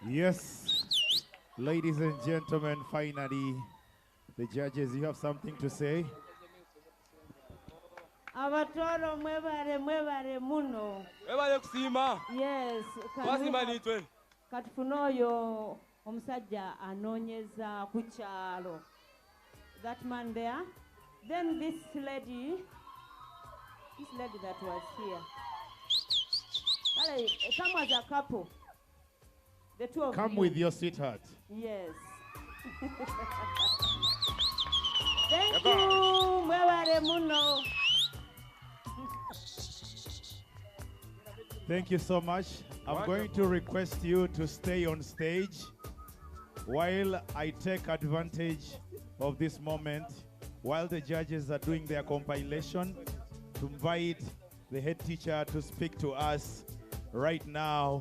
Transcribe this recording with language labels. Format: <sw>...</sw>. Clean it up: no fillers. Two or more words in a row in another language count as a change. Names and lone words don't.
<en>Yes, ladies and gentlemen, finally, the judges, you have something to say?</en> <ttj>Abatoro mwebare muno. Mwebale kusima.</ttj> <en>Yes.</en> <ttj>Basima nitwe. Katufuna oyo omusajja anoonyeza ku kyalo.</ttj> <en>That man there. Then this lady that was here. Come as a couple. The two of Come you. with your sweetheart. Yes. Thank you.</en> <ttj>Mwebare muno.</ttj> <en>Thank you so much. I'm going to request you to stay on stage while I take advantage of this moment while the judges are doing their compilation to invite the head teacher to speak to us right now.</en>